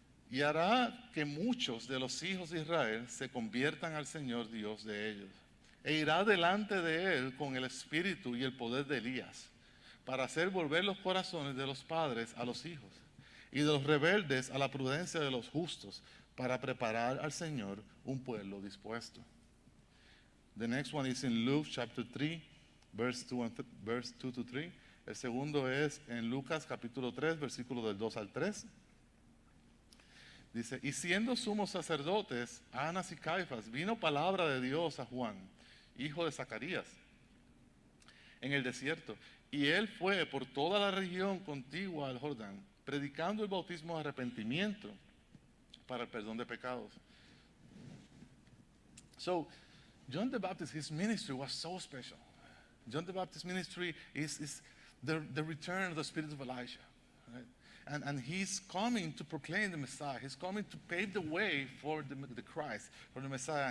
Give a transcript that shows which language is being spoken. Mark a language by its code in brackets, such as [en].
[es] Y hará que muchos de los hijos de Israel se conviertan al Señor Dios de ellos. E irá delante de él con el espíritu y el poder de Elías, para hacer volver los corazones de los padres a los hijos, y de los rebeldes a la prudencia de los justos, para preparar al Señor un pueblo dispuesto. [en] The next one is in Luke chapter 3, verse 2 to 3. [es] El segundo es en Lucas capítulo 3, versículo del 2 al 3. Dice, y siendo sumos sacerdotes, Anas y Caifás, vino palabra de Dios a Juan, hijo de Zacarías, en el desierto. Y él fue por toda la región contigua al Jordán, predicando el bautismo de arrepentimiento para el perdón de pecados. [en] So, John the Baptist, his ministry was so special. John the Baptist's ministry is the return of the spirit of Elijah. Right? And he's coming to proclaim the Messiah. He's coming to pave the way for the Christ, for the Messiah.